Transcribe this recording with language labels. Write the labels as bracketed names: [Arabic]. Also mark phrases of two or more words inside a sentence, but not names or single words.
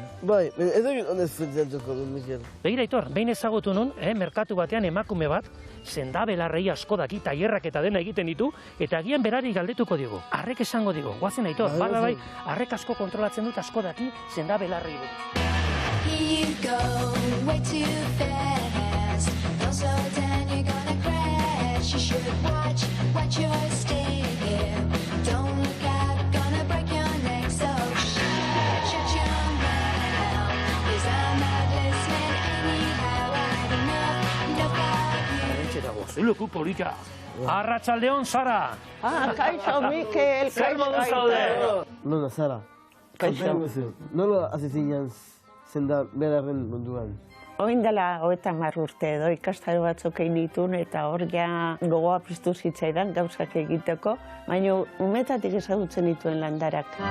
[Basque] Bai, ez egin honez funtzionatuko dut, Mikel. Begira, Aitor, behin ezagutu nun, merkatu batean emakume bat, sendabelarrei asko daki, tailerrak eta dena egiten ditu, eta agian berari galdetuko digu. Arrek esango digu, guazen Aitor, bai, arrek asko kontrolatzen dut asko daki sendabelarrei buruz. [English] Here you go, way too fast. Don't slow down, you're gonna crash. You should watch your step. Don't look out, gonna break your neck. So shut your mouth, 'cause I'm not listening anyhow. I had enough of you. [Basque] Arantxe dago, zeluku polita. Arratsaldeon, Sara. Kaixo, Mikel. Zer modu zaude? Nola, Sara. Kaixo. Nola hasi zinen senda belarren munduan? Oin dela 30 urte edo ikastaro batzuk egin ditun eta hor ja gogoa piztu zitzaidan gauzak egiteko, baina umetatik ezagutzen dituen landarak.